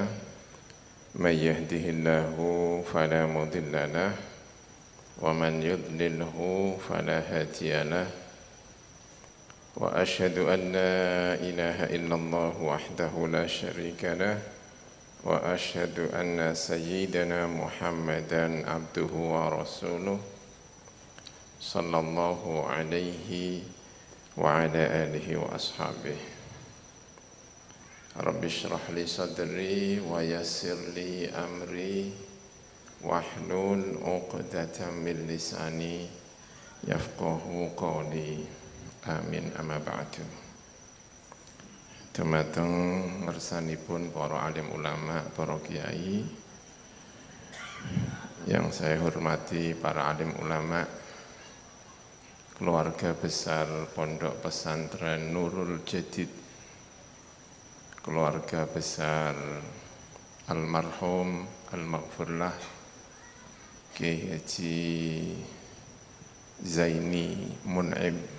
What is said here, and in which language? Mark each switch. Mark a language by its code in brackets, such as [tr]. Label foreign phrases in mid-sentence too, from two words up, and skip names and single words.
[ar] من يهده الله فلا مضل له ومن يضلله فلا هادي له وأشهد أن لا إله إلا الله وحده لا شريك له وأشهد أن سيدنا محمدا عبده ورسوله صلى الله عليه وعلى آله وأصحابه. رب اشرح لي صدري ويسر لي أمري واحلل عقدة من لساني يفقهوا قولي. آمين أما بعد. [jv] Dumateng ngersanipun [id] para alim ulama, para kiai yang saya hormati, para alim ulama, keluarga besar Pondok Pesantren Nurul Jadid, keluarga besar almarhum al-maghfurlah Kiai Haji Zaini Mun'im,